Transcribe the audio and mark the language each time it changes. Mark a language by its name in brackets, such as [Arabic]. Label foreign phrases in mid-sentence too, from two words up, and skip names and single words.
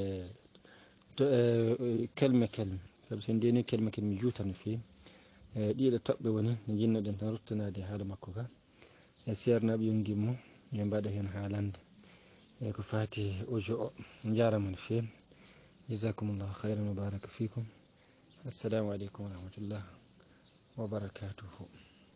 [Fula] kelme saabu so en dewni kelme mi juutan no fewi ɗiɗo toɓɓe woni ne jinnoɗen tan ruttanade haala makko ka e ceernaɓe yon gimmo yo mbaɗa hen haalande e ko fati audio o jarama no fewi [Arabic] جزاكم الله خيرا وبارك فيكم السلام عليكم ورحمة الله وبركاته